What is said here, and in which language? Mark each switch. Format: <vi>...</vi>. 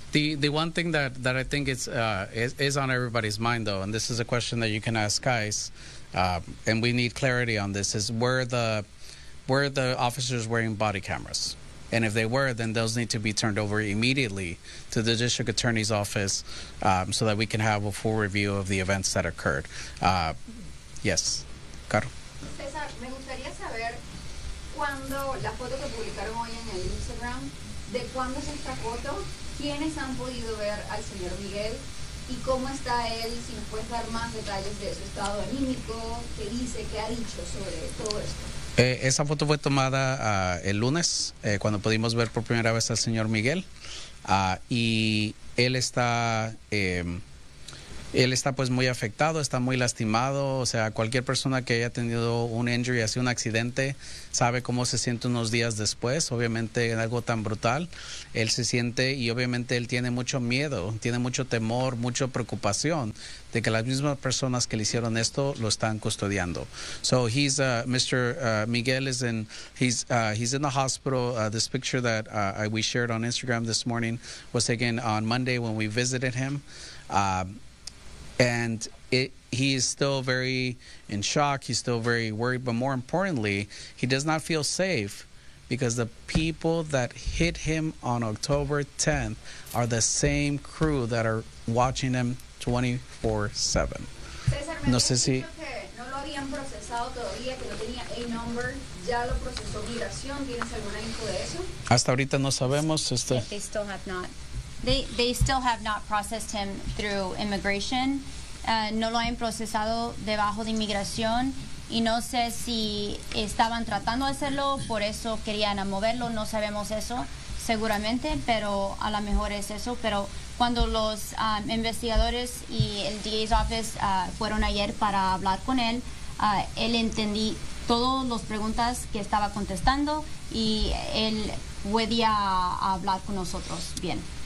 <en>The one thing that I think is on everybody's mind, though, and this is a question that you can ask guys, and we need clarity on this, is were the officers wearing body cameras? And if they were, then those need to be turned over immediately to the district attorney's office so that we can have a full review of the events that occurred. Yes. Caro.</en> <es>César, me gustaría saber cuando la foto que publicaron hoy en el Instagram, de cuándo es esta foto, quiénes han podido ver al señor Miguel y cómo está él, si nos puedes dar más detalles de su estado anímico, qué dice, qué ha dicho sobre todo esto. Esa foto fue tomada el lunes, cuando pudimos ver por primera vez al señor Miguel. Y él está Él está pues muy afectado, está muy lastimado, o sea, cualquier persona que haya tenido un injury, así un accidente, sabe cómo se siente unos días después, obviamente en algo tan brutal, él se siente y obviamente él tiene mucho miedo, tiene mucho temor, mucha preocupación de que las mismas personas que le hicieron esto lo están custodiando.</es> <en>So he's, Mr. Miguel is in, he's in the hospital. This picture that we shared on Instagram this morning was taken on Monday when we visited him. And he is still very in shock. He's still very worried. But more importantly, he does not feel safe because the people that hit him on October 10th are the same crew that are watching him 24/7.</en> <es>No sé si... No lo habían procesado todavía, que no tenía A-number. ¿Ya lo procesó migración? ¿Tienes alguna info de eso? Hasta ahorita no sabemos.</es> <en>They still have not. They still have not processed him through immigration.</en> <es>No lo han procesado debajo de inmigración y no sé si estaban tratando de hacerlo, por eso querían moverlo, no sabemos eso seguramente, pero a lo mejor es eso. Pero cuando los investigadores y el DA's office fueron ayer para hablar con él, él entendí todas las preguntas que estaba contestando y él podía hablar con nosotros bien.</es>